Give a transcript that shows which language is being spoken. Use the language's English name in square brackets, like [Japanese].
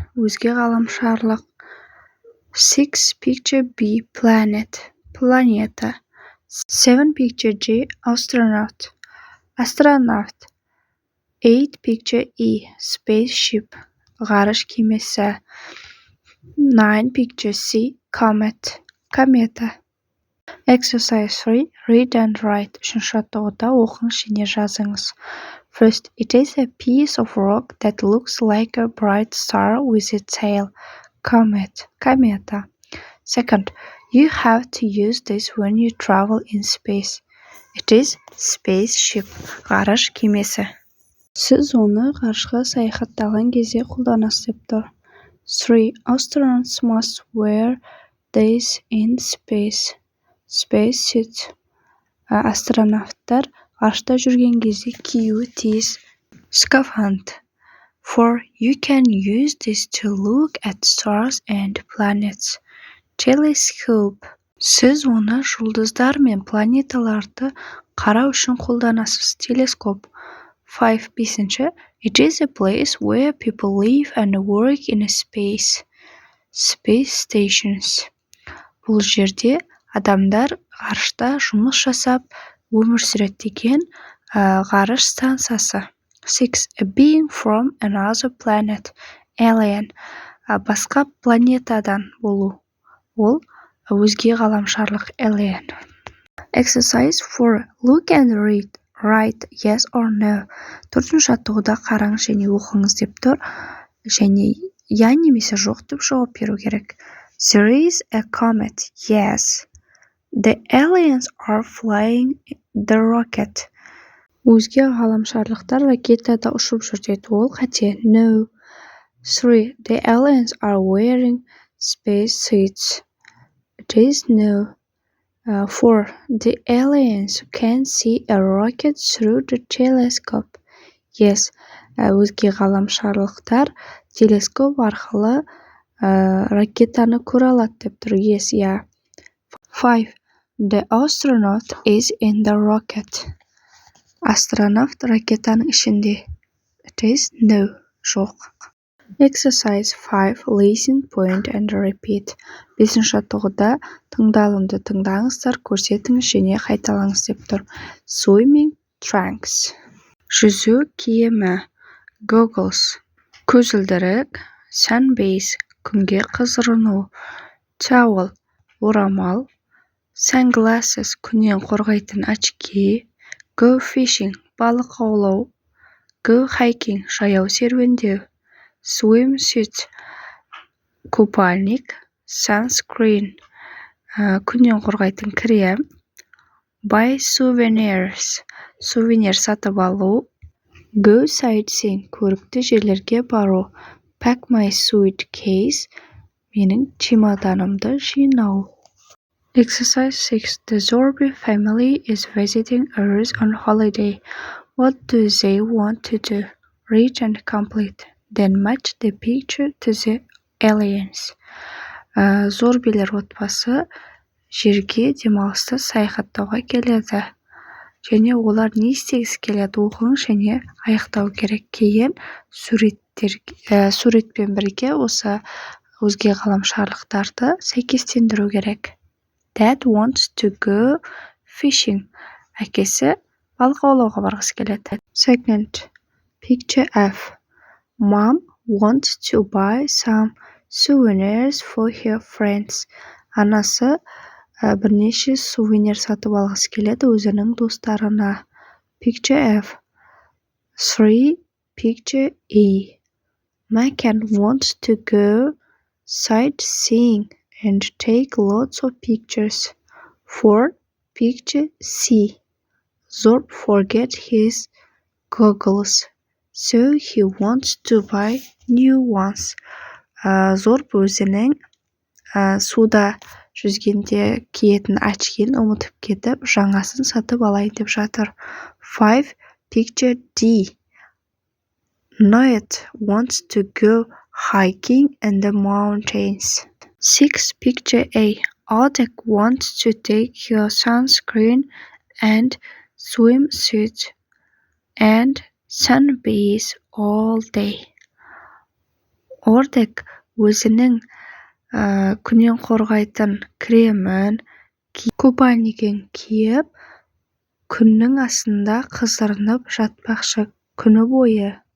[Kazakh] Өзге ғаламшарлық. [English] 6. Picture B. Planet. Планета. 7. Picture G. Astronaut. Астронавт. 8. Picture E. Spaceship. [Kazakh] Ғарыш кемесі. [English] 9. Picture C. Comet. Комета. Exercise 3. Read and write. [Kazakh] 3-ші жаттығуда оқыңыз және жазыңыз. [English] First, it is a piece of rock that looks like a bright star with a tail. Comet. Комета. Second, you have to use this when you travel in space. It is spaceship. [Kazakh] Ғарыш кемесі. Сіз оны ғарышқа саяхаттаған кезде қолданасыз деп тұр. 3. [English] Astronauts must wear this in space. Space suit. [Kazakh] Астронавттар ғарышта жүрген кезде киюі тиіс. Скафандр. 4. [English] You can use this to look at stars and planets. Telescope. [Kazakh] Сіз оны жұлдыздар мен планеталарды қарау үшін қолданасыз. Телескоп. 5. 5. [English] It is a place where people live and work in space. Space stations. [Kazakh] Бұл жерде адамдар ғарышта жұмыс жасап, өмір сүреді деген ғарыш станциясы. 6. [English] A being from another planet. [Kazakh] Alien. Басқа планетадан болу. Ол өзге ғаламшарлық. [English] Alien. Exercise 4. Look and read. Write yes or no. [Kazakh] 4-ші жаттығуда қараңыз және оқыңыз деп тұр. Және я немесе жоқ деп жауап беру керек. [English] There is a comet. Yes. The aliens are flying the rocket. [Kazakh] Өзге ғаламшарлықтар ракетада ұшып жүр деді. Ол қате. No. 3. [English] The aliens are wearing space suits. It is no. 4. The aliens can see a rocket through the telescope. Yes. [Kazakh] Өзге ғаламшарлықтар телескоп арқылы ракетаны көре алады деп тұр. [English] Yes, yeah. 5. The astronaut is in the rocket. [Kazakh] Астронавт ракетаның ішінде. [English] It is no. Жоқ. Exercise 5. Listen, point and repeat. [Kazakh] 5-ші жаттығуда тыңдалымды тыңдаңыздар, көрсетіңіз және қайталаңыз деп тұр. [English] Swimming trunks. [Kazakh] Жүзу киімі. [English] Goggles. Көзілдірік. Sunbase. [Kazakh] Күнге қызырыну. Towel. Орамал. [English] Sunglasses. [Kazakh] Күннен қорғайтын очки. [English] Go fishing. [Kazakh] Балық аулау. [English] Go hiking. [Kazakh] Жаяу серуендеу. Swimsuit. Купальник. Sunscreen. Күннен қорғайтын крем. [English] Buy souvenirs. [Kazakh] Сувенир сатып алу. [English] Go sightseeing. [Kazakh] Көрікті жерлерге бару. [English] Pack my suitcase. [Kazakh] Менің чемоданымды жинау. [English] Exercise 6. The Zorbi family is visiting Earth on holiday. What do they want to do? Read and complete. Then match the picture to the aliens. [Kazakh] Зорбилер отбасы жерге демалыста саяхаттауға келеді. Және олар не істегісі келеді оқыңыз және аяқтау керек. Кейін суретпен бірге осы өзге ғаламшарлықтарды сәйкестендіру керек. [English] Dad wants to go fishing. [Kazakh] Әкесі балық аулауға барғысы келеді. [English] Second, picture F. Mom wants to buy some souvenirs for her friends. [Kazakh] Анасы бірнеше сувенир сатып алғысы келеді өзінің достарына. [English] Picture F. 3. Picture E. Makan wants to go sightseeing and take lots of pictures. 4. Picture C. Zorb forget his goggles, so he wants to buy new ones. [Kazakh] Зорб өзінің суда жүзгенде киетін очкиін ұмытып кетіп, жаңасын сатып алайын деп жатыр. [English] 5. Picture D. Noet wants to go hiking in the mountains. 6. Picture A. Oleg wants to take her sunscreen and swimsuit and sunbathe all day. [Kazakh] Oleg өзінің күннен қорғайтын кремін, купальнигін киіп, күннің астында қыздырынып жатпақшы күні бойы.